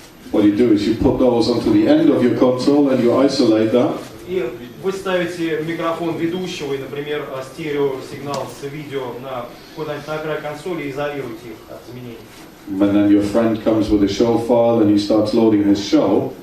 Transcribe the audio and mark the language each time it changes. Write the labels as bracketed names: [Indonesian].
[English] What you do is you put those onto the end of your console and you isolate that. [Russian] И вы ставите микрофон ведущего и, например, стереосигнал с видео куда-нибудь на край консоли и изолируете их от изменений. [English] And then your friend comes with a show file and he starts loading his show.